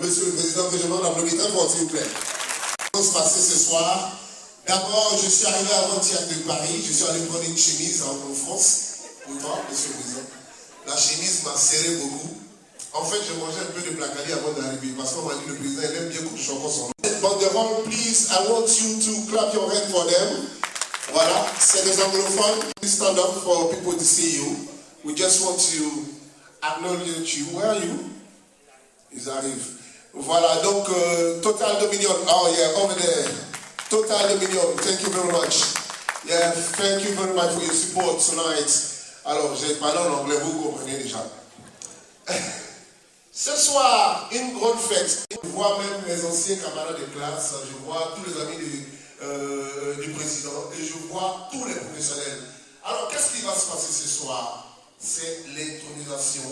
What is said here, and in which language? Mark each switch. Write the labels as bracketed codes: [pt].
[fr] Monsieur le Président, que je demande d'applaudir très fort, s'il vous plaît. Comment se passer ce soir? D'abord, je suis arrivé avant-hier de Paris. Je suis allé prendre une chemise en France. Pour moi, Monsieur le Président. La chemise m'a serré beaucoup. En fait, je mangeais un peu de placali avant d'arriver parce qu'on m'a dit le président il aime bien que je chante son nom. [en] Banderole, please, I want you to clap your hand for them. [fr] Voilà, c'est les anglophones. [en] Please stand up for people to see you. We just want to Arnold Lienchu, where are you? [fr] Ils arrivent. Voilà, donc [en] Total Dominion. Oh yeah, over there. Total Dominion, thank you very much. Yeah, thank you very much for your support tonight. [fr] Alors, j'ai parlé en anglais, vous comprenez déjà. Ce soir, une grande fête. Je vois même mes anciens camarades de classe, je vois tous les amis du président et je vois tous les professionnels. Alors, qu'est-ce qui va se passer ce soir? C'est l'intronisation.